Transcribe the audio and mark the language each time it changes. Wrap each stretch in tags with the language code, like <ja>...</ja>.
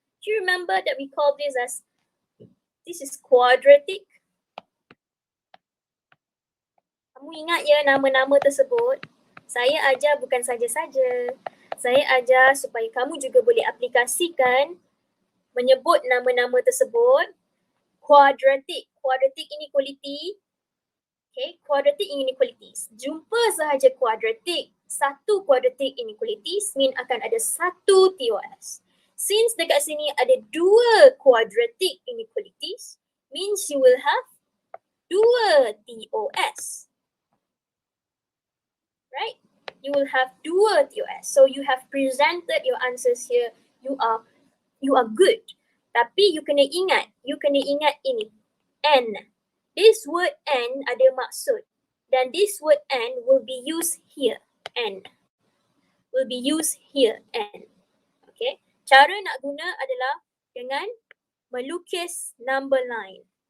<en>Do you remember that we call this as, this is quadratic?</en> <ms>Kamu ingat ya nama-nama tersebut? Saya ajar bukan saja-saja. Saya ajar supaya kamu juga boleh aplikasikan menyebut nama-nama tersebut.</ms> <en>Quadratic inequality. Okay, quadratic inequalities.</en> <ms>Jumpa sahaja</ms> <en>quadratic,</en> <ms>satu quadratic inequalities mean akan ada satu TOS.</ms> <en>Since</en> <ms>dekat sini ada dua</ms> <en>quadratic inequalities, means you will have dua TOS. Right? You will have dua TOS. So you have presented your answers here. You are good.</en> <ms>Tapi you kena ingat ini.</ms> <en>N. This word N</en> <ms>ada maksud.</ms> <en>Dan this word N will be used here. N. Will be used here. N. Okay.</en> <ms>Cara nak guna adalah dengan melukis number line.</ms>